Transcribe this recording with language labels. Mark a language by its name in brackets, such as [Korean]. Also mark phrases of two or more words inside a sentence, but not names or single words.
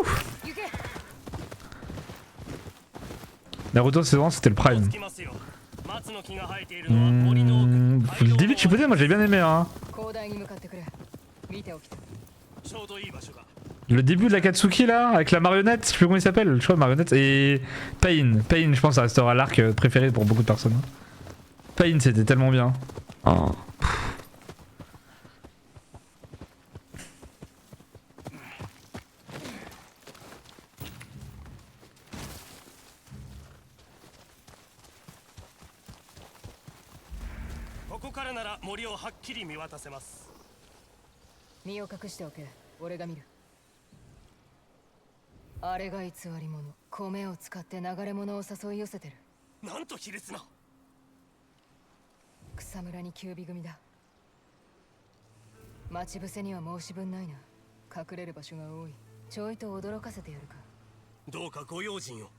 [Japanese] 行け。 [French] Naruto, c'est vraiment, c'était le 追 prime. [Japanese] つきますよ。松の木が生えているのは森の奥。 [French] Le début de Shippuden, moi j'ai bien aimé. Hein. [Japanese] 広大に向かってくれ。見ておきた。ちょうどいい場所が。 [French] Le début de la Katsuki là, avec la marionnette, je sais plus comment il s'appelle, je crois marionnette, et Pain. Pain, je pense, ça restera l'arc préféré pour beaucoup de personnes. Pain, c'était tellement bien. Oh. [Japanese] ここからなら森をはっきり見渡せます。身を隠しておけ。俺が見る。あれが偽り者。米を使って流れ物を誘い寄せてる。なんと卑劣な。草むらにキュービ組だ。待ち伏せには申し分ないな。隠れる場所が多い。ちょいと驚かせてやるか。どうかご用心を。